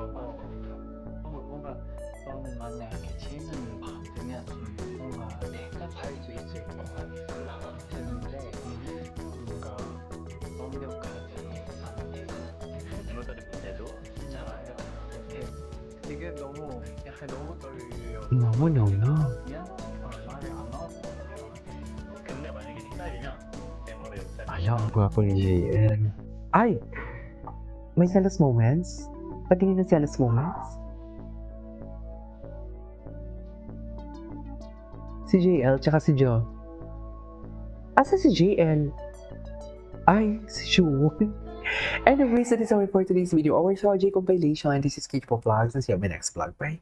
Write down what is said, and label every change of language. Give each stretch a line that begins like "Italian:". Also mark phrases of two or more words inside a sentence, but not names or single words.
Korean: 뭔가 너는 만약에 질문을 받으면 뭔가 대답할 수 있을 것 같은데 뭔가 완벽하지 않게 모든 문제도 있잖아요. 이게 너무 약간 너무 떨려요. 너무. 말이 안 나올 것 같아요. 근데 만약에 힙합이면 메모를
Filipino: Alam, gwapo ni JL. Ay! May selos moments? Patingin ng selos moments? Si JL tsaka si Jo. Asa si JL? Ay, si Jewel.
English: Anyways, that is all for today's video. Our Shorty compilation. This is Kate for Vlogs. And see you on my next vlog. Bye!